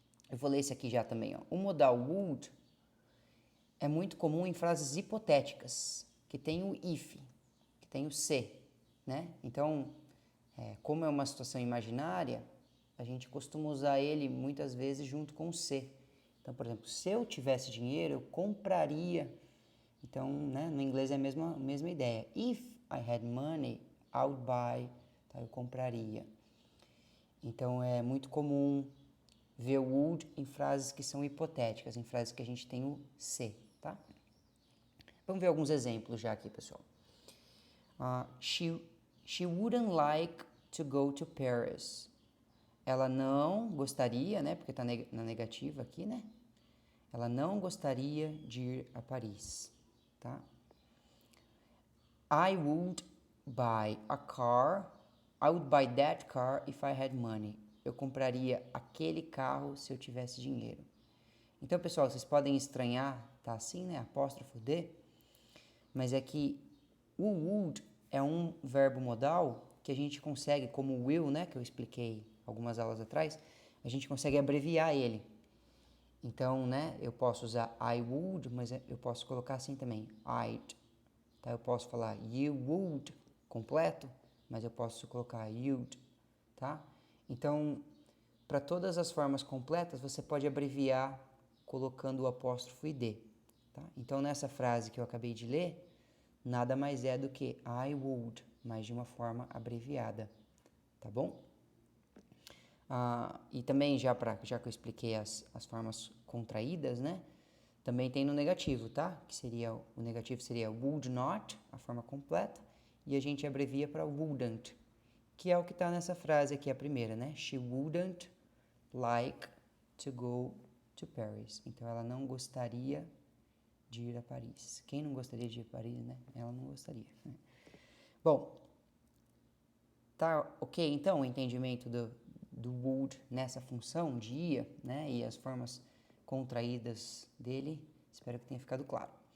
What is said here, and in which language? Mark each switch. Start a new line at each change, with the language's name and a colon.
Portuguese: Eu vou ler esse aqui já também, ó. O modal would é muito comum em frases hipotéticas, que tem o if, que tem o se, né? Então, como é uma situação imaginária, a gente costuma usar ele muitas vezes junto com o se. Então, por exemplo, se eu tivesse dinheiro, eu compraria. Então, né, no inglês é a mesma ideia.
English: If I had money, I would buy.
Portuguese: Tá? Eu compraria. Então, é muito comum ver o would em frases que são hipotéticas, em frases que a gente tem o se, tá? Vamos ver alguns exemplos já aqui, pessoal.
English: She wouldn't like to go to Paris.
Portuguese: Ela não gostaria, né? Porque está na negativa aqui, né? Ela não gostaria de ir a Paris, tá?
English: I would buy a car. I would buy that car if I had money.
Portuguese: Eu compraria aquele carro se eu tivesse dinheiro. Então, pessoal, vocês podem estranhar, tá assim, né? Apóstrofo D. Mas é que o would é um verbo modal que a gente consegue, como o will, né? Que eu expliquei algumas aulas atrás, a gente consegue abreviar ele. Então, né? Eu posso usar I would, mas eu posso colocar assim também, I'd. Tá? Eu posso falar you would completo, mas eu posso colocar you'd, tá? Então, para todas as formas completas, você pode abreviar colocando o apóstrofo id, tá? Então, nessa frase que eu acabei de ler, nada mais é do que I would, mas de uma forma abreviada, tá bom? E também, já que eu expliquei as formas contraídas, né? Também tem no negativo, tá? O negativo seria would not, a forma completa, e a gente abrevia para wouldn't, que é o que está nessa frase aqui, a primeira, né?
English: She wouldn't like to go to Paris.
Portuguese: Então, ela não gostaria de ir a Paris. Quem não gostaria de ir a Paris, né? Ela não gostaria. Bom, tá ok, então, o entendimento do would nessa função de ia, né? E as formas contraídas dele, espero que tenha ficado claro.